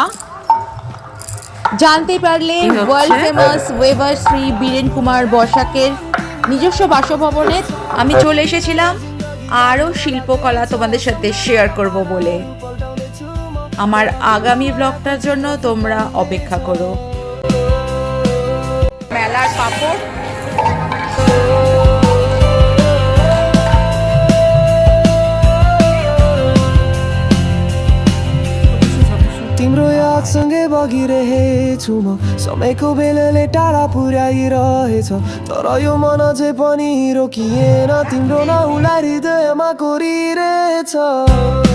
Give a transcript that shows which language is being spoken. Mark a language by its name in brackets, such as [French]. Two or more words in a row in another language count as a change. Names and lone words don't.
[Bangla] জানতে পারলে [English] world famous weaver [Bangla] শ্রী বীরেন কুমার বসাকের নিজস্ব বাসভবনে আমি চলে এসেছিলাম আরও শিল্পকলা তোমাদের সাথে শেয়ার করব বলে। আমার আগামী ব্লগটার জন্য তোমরা অপেক্ষা করো। মেলার পাপড়, [Nepali] तिम्रो यादसँगै बगिरहेछु म, समयको बेलले टाढा पुर्याइरहेछ, तर यो मन अझै पनि रोकिएन, तिम्रो नाउँलाई हृदयमा कोरिरहेछ।